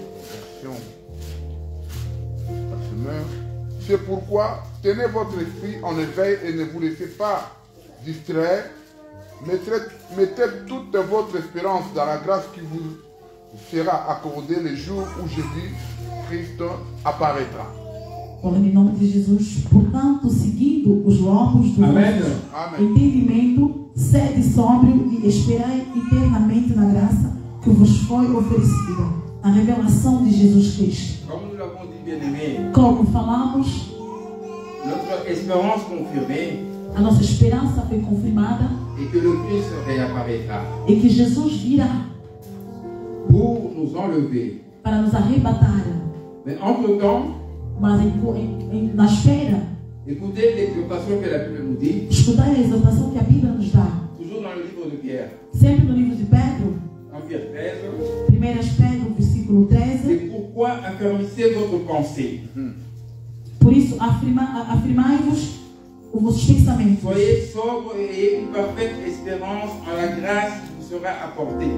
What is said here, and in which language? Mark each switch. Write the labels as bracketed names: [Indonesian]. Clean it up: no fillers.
[French] Version Parchemin. C'est pourquoi tenez votre esprit en éveil et ne vous laissez pas distraire. Mettez toute votre espérance dans la grâce qui vous sera accordée le jour où Jésus-Christ apparaîtra. [Portuguese] Ora, em nome de Jesus, portanto, seguindo os lombos do Amém. vosso Amen. entendimento, sede sóbrio e esperai eternamente na graça que vos foi oferecida, a revelação de Jesus Cristo. [French] Comme nous l'avons dit, bien-aimés, [Portuguese] Como falamos, [French] notre espérance confirmée [Portuguese] a nossa esperança foi confirmada [French] est que le Christ réapparaîtra [Portuguese] e que Jesus virá [French] pour nous enlever. [Portuguese] para nos arrebatar. [French] Mais entre-temps, [Portuguese] Mas na espera, [French] écoutez l'exhortation que la Bible nous dit, [Portuguese] escutar a exortação que a Bíblia nos dá. [French] toujours dans le livre de Pierre, [Portuguese] Sempre no livro de Pedro, [French] 1 Pierre 13, [Portuguese] 1 Pedro, versículo 13. [French] c'est pourquoi affermissez votre pensée. [Portuguese] Por isso, afirmai-vos os vossos pensamentos. [French] Soyez sobre et ayez une parfaite espérance en la grâce qui vous sera apportée.